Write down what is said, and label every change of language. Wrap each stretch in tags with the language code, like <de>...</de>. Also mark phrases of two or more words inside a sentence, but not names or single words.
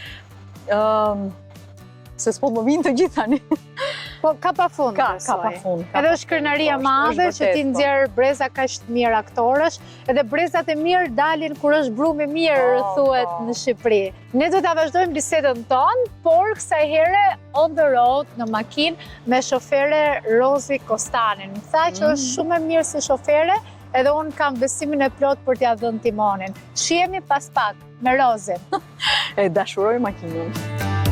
<sq>Se s'po më vinë të gjithë tani. Po ka pa fund. Ka pa fund. Edhe është krenaria madhe që ti nxjerr breza kaq të mirë aktorësh, edhe brezat e mirë dalin kur është brumë mirë, thuhet në Shqipëri. Ne do ta vazhdojmë bisedën tonë, por kësaj here</sq> <en>on the road</en> <sq>në makinë me shofere Rozi Kostanin. Më tha që është shumë e mirë si shofere, edhe unë kam besimin e plot për t'ia dhënë timonin. Shihemi pas pak me Rozin. E dashuroj makinën.</sq>